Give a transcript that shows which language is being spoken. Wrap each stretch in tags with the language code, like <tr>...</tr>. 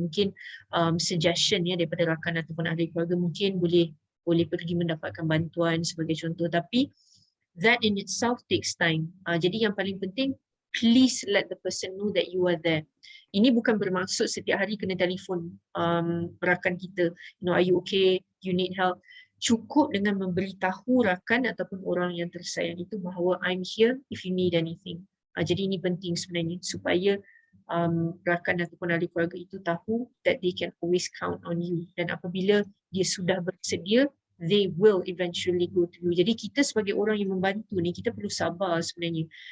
<ms>Mungkin suggestion ya daripada rakan ataupun ahli keluarga, mungkin boleh pergi mendapatkan bantuan sebagai contoh. Tapi</ms> <en>that in itself takes time.</en> <ms>Jadi yang paling penting,</ms> <en>please let the person know that you are there.</en> <ms>Ini bukan bermaksud setiap hari kena telefon rakan kita,</ms> <en>are you okay, you need help.</en> <ms>Cukup dengan memberitahu rakan ataupun orang yang tersayang itu bahawa</ms> <en>I'm here if you need anything.</en> <ms>Jadi ini penting sebenarnya, supaya rakan ataupun ahli keluarga itu tahu</ms> <en>that they can always count on you.</en> <ms>Dan apabila dia sudah bersedia,</ms> <en>they will eventually go to you.</en> <ms>Jadi kita sebagai orang yang membantu ni, kita perlu sabar sebenarnya.</ms>